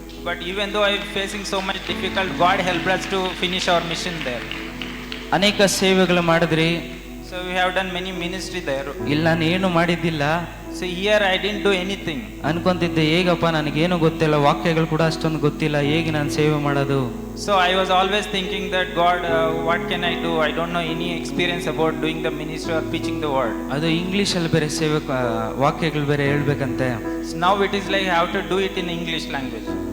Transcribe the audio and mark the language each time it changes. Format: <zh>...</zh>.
<en>But even though I am facing so much difficult, God helped us to finish our mission there.</en> <kn>ಅನೇಕ ಸೇವೆಗಳು ಮಾಡಿದ್ರಿ.</kn> <en>So we have done many ministry there.</en> <kn>ಇಲ್ಲ ನಾನು ಏನು ಮಾಡಿದ್ದಿಲ್ಲ.</kn> <en>So here I didn't do anything.</en> <kn>ಅನ್ಕೊಂತಿದ್ದೆ ಹೇಗಪ್ಪ ನನಗೇನು ಗೊತ್ತಿಲ್ಲ, ವಾಕ್ಯಗಳು ಕೂಡ ಅಷ್ಟೊಂದು ಗೊತ್ತಿಲ್ಲ, ಹೇಗೆ ನಾನು ಸೇವೆ ಮಾಡೋದು.</kn> <en>So I was always thinking that God, what can I do? I don't know any experience about doing the ministry or preaching the word.</en> <kn>ಅದು ಇಂಗ್ಲೀಷಲ್ಲಿ ಬೇರೆ ಸೇವೆ ವಾಕ್ಯಗಳು ಬೇರೆ ಹೇಳ್ಬೇಕಂತೆ.</kn> <en>So now it is like I have to do it in English language.</en>